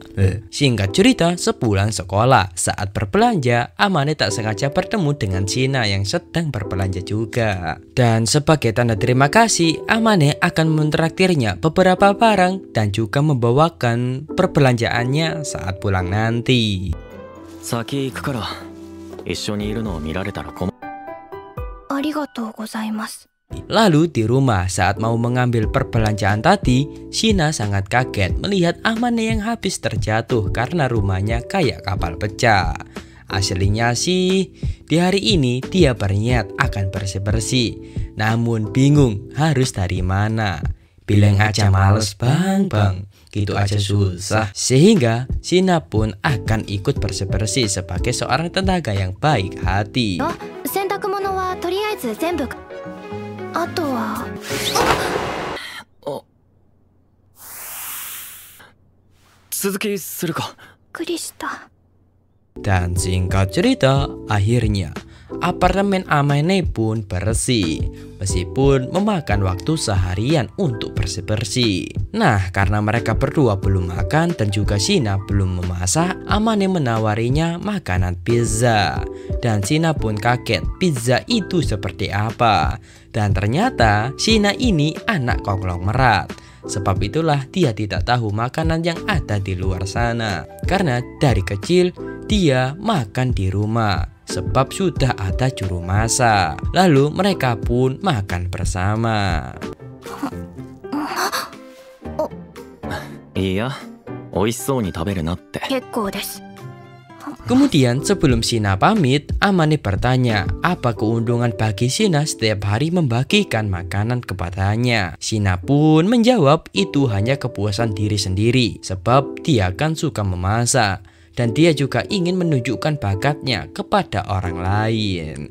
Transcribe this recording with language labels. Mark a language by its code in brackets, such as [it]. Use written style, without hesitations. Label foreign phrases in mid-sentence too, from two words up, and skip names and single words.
[id] Singkat cerita, sepulang sekolah, saat berbelanja, Amane tak sengaja bertemu dengan Shina yang sedang berbelanja juga. Dan sebagai tanda terima kasih, Amane akan mentraktirnya beberapa barang dan juga membawakan perbelanjaannya saat pulang nanti. [ja] 先行くから一緒にいるのを見られたら困る。ありがとうございます。 [id] Lalu di rumah saat mau mengambil perbelanjaan tadi, Shina sangat kaget melihat Amane yang habis terjatuh karena rumahnya kayak kapal pecah. Aslinya sih di hari ini dia berniat akan bersih-bersih, namun bingung harus dari mana. Bilang aja males bang, gitu aja susah. Sehingga Shina pun akan ikut bersih-bersih sebagai seorang tenaga yang baik hati. [ja] 洗濯物はとりあえず全部。あとは。続きするか。びっくりした。 [id] Dan singkat cerita, akhirnya apartemen Amane pun bersih, meskipun memakan waktu seharian untuk bersih-bersih. Nah, karena mereka berdua belum makan dan juga Shina belum memasak, Amane menawarinya makanan pizza. Dan Shina pun kaget pizza itu seperti apa. Dan ternyata Shina ini anak konglomerat. Sebab itulah dia tidak tahu makanan yang ada di luar sana. Karena dari kecil dia makan di rumah, sebab sudah ada juru masak. Lalu mereka pun makan bersama. [ja] いいや、美味しそうに食べるなって。結構です。 [id] Kemudian sebelum Shina pamit, Amane bertanya apa keuntungan bagi Shina setiap hari membagikan makanan kepadanya. Shina pun menjawab itu hanya kepuasan diri sendiri, sebab dia kan suka memasak. Dan dia juga ingin menunjukkan bakatnya kepada orang lain.